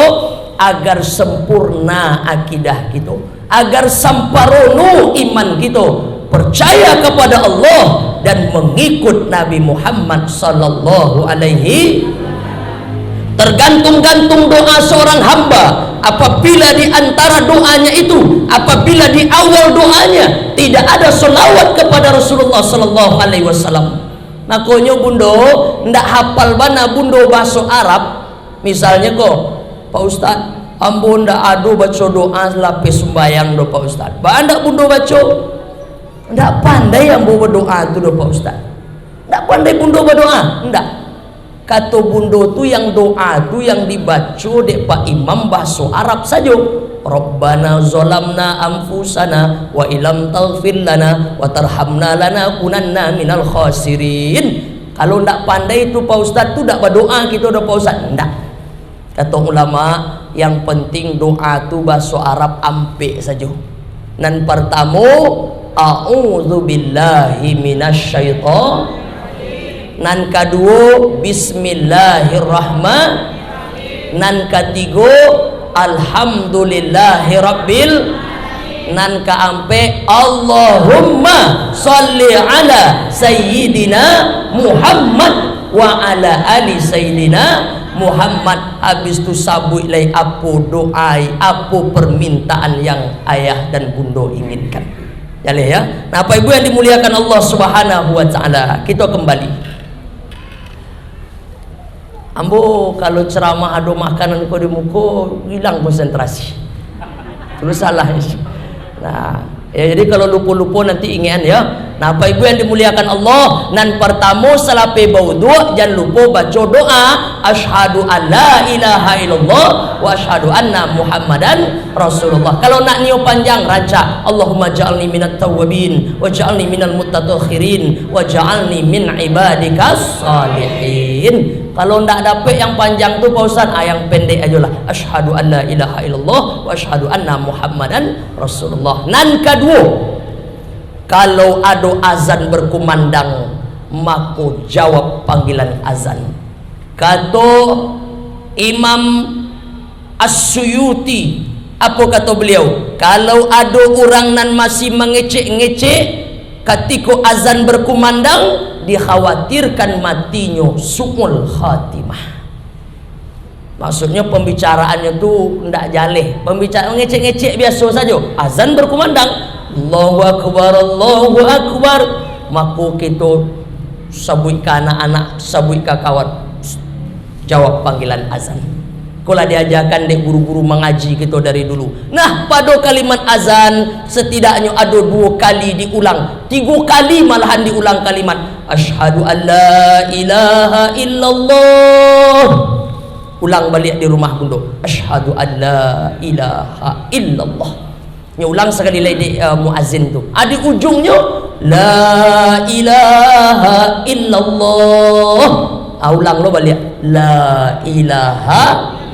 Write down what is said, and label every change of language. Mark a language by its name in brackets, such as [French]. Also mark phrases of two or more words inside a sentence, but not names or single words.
[Indonesian] Agar sempurna akidah kita, agar samparono iman kita, percaya kepada Allah dan mengikut Nabi Muhammad [Arabic] صلى الله عليه. [Indonesian] Tergantung-gantung doa seorang hamba apabila di antara doanya itu, apabila di awal doanya tidak ada selawat kepada Rasulullah [Arabic] صلى الله عليه وسلم. [Minangkabau] Makanya bunda ndak hafal bana bunda bahasa Arab, misalnya kok Pak Ustaz ambo ndak ado baca doa lapis sembayang do Pak Ustaz. Ba ndak bunda baca? Ndak pandai ambo berdoa tu do Pak Ustaz. Ndak pandai bunda berdoa? Ndak. Kata bunda tu yang doa tu yang dibaca dek Pak Imam bahasa Arab saja. [Arabic] ربنا ظلمنا أنفسنا وإن لم تغفر لنا وترحمنا لنكونن من الخاسرين. [Minangkabau] Kalau ndak pandai tu Pak Ustaz tu ndak berdoa kita dah Pak Ustaz. Ndak. Kata ulama yang penting doa tu bahasa Arab ampe saja. Nan pertama [Arabic] أعوذ بالله من الشيطان. [Minangkabau] Nan kedua bismillahirrahmanirrahim. Nan ketiga alhamdulillahirabbil. Nan keempat [Arabic] اللهم صل على سيدنا محمد وعلى آل سيدنا محمد. [Minangkabau] Habis tu sabut lagi apa doa, apa permintaan yang ayah dan bunda inginkan. [Indonesian] Jadi ya. Nah, Bapak Ibu yang dimuliakan [Arabic] الله سبحانه وتعالى, [Indonesian] kita kembali. [Minangkabau] Ambo kalau ceramah ada makanan kau di muka hilang konsentrasi. [Indonesian] Terus salah. Nah, Ya, jadi kalau lupa-lupa nanti ingat ya. [Minangkabau] Nah, Bapak Ibu yang dimuliakan Allah, nan pertama salape baudhu jangan lupa baca doa [Arabic] أشهد أن لا إله إلا الله وأشهد أن محمدا رسول الله. [Minangkabau] Kalau nak niu panjang raca [Arabic] اللهم اجعلني من التوابين واجعلني من المتطهرين واجعلني من عبادك الصالحين. [Minangkabau] Kalau ndak dapat yang panjang tu Pak Ustaz, yang pendek aja lah. [Arabic] أشهد أن لا إله إلا الله وأشهد أن محمدا رسول الله. [Indonesian] Nan kedua, kalau ada azan berkumandang, maka jawab panggilan azan. Kata Imam As-Suyuti, apa kata beliau? [Minangkabau] Kalau ada orang nan masih mengecek-ngecek ketika azan berkumandang, dikhawatirkan matinya [Arabic] سوء الخاتمة. [Minangkabau] Maksudnya pembicaraannya tu ndak jaleh, pembicaraan ngecek-ngecek biasa saja. [Indonesian] Azan berkumandang, [Arabic] الله أكبر الله أكبر, [Minangkabau] maka kita sabui ke anak-anak, sabui ke kawan, jawab panggilan azan. Kalau diajarkan dek guru-guru mengaji kita dari dulu. [Indonesian] Nah, pada kalimat azan setidaknya ada 2 kali diulang, 3 kali malahan diulang kalimat [Arabic] أشهد أن لا إله إلا الله. [Minangkabau] Ulang balik di rumah bunda, [Arabic] أشهد أن لا إله إلا الله. [Minangkabau] Nya ulang sekali lagi muazzin tu. Ada ujungnya [Arabic] لا إله إلا الله. [Minangkabau] Ulang lo balik [Arabic] لا إله.